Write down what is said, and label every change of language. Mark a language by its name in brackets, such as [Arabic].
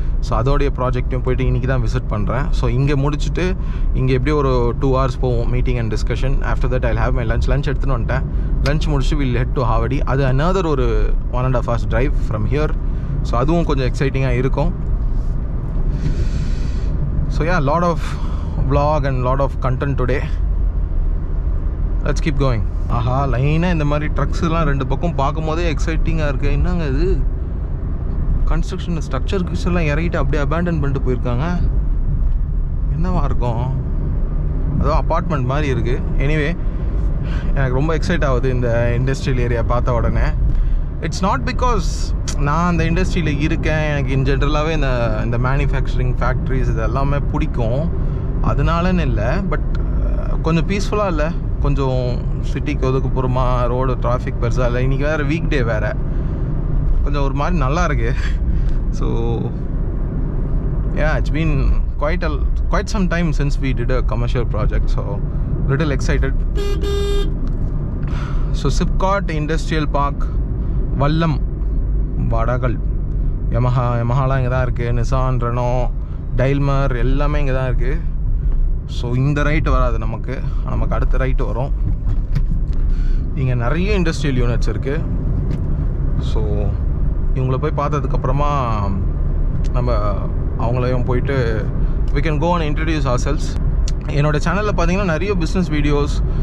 [Tamil] So அதோடைய ப்ராஜெக்ட்டையும் போயிட்டு இன்றைக்கி தான் விசிட் பண்ணுறேன். ஸோ இங்கே முடிச்சுட்டு இங்கே எப்படியும் ஒரு 2 hours போவோம் meeting and discussion. [English] after that I'll have my lunch [Tamil] எடுத்துன்னு வந்துட்டேன். லஞ்ச் முடிச்சுட்டு [English] Will head to Avadi. [Tamil] அது another ஒரு 1.5 hours drive from here. So அதுவும் கொஞ்சம் எக்ஸைட்டிங்காக இருக்கும். [English] So yeah, lot of vlog and lot of content today. Let's keep going. [Tamil] ஆஹா, லைனாக இந்த மாதிரி ட்ரக்ஸ்லாம் 2 பக்கம் பார்க்கும் போதே எக்ஸைட்டிங்காக இருக்குது. என்னங்க இது, கன்ஸ்ட்ரக்ஷன் ஸ்ட்ரக்சர்ஸ் எல்லாம் இறக்கிட்டு அப்படியே அபேண்டன் பண்ணிட்டு போயிருக்காங்க. என்னவா இருக்கும், அதோ அப்பார்ட்மெண்ட் மாதிரி இருக்குது. எனிவே, எனக்கு ரொம்ப எக்ஸைட் ஆகுது இந்த இண்டஸ்ட்ரியல் ஏரியா பார்த்த உடனே. [English] it's not because [Tamil] நான் அந்த இண்டஸ்ட்ரியில் இருக்கேன், எனக்கு இன் ஜென்ரலாகவே இந்த மேனுஃபேக்சரிங் ஃபேக்ட்ரிஸ் இது எல்லாமே பிடிக்கும், அதனாலன்னு இல்லை. பட் கொஞ்சம் பீஸ்ஃபுல்லாக இல்லை, கொஞ்சம் சிட்டிக்கு ஒதுக்குப்புறமா, ரோடு டிராஃபிக் பெருசாக இல்லை. இன்றைக்கி வேறு வீக் டே வேறு, கொஞ்சம் ஒரு மாதிரி நல்லா இருக்கு. [English] So yeah, it's been quite some time since we did a commercial project, so little excited. [Tamil] So Sipcot Industrial Park, Vallam, Vadagal, Yamaha இங்கே தான் இருக்குது. நிசான், ரெனோ, டைல்மர் எல்லாமே இங்கே தான் இருக்குது. ஸோ இந்த ரைட்டு வராது நமக்கு அடுத்த ரைட்டு வரும். இங்கே நிறைய இண்டஸ்ட்ரியல் யூனிட்ஸ் இருக்குது. ஸோ இவங்கள போய் பார்த்ததுக்கப்புறமா நம்ம அவங்களையும் போயிட்டு [English] we can go and introduce ourselves. [Tamil] என்னோடய சேனலில் பார்த்தீங்கன்னா நிறைய பிஸ்னஸ் வீடியோஸ்,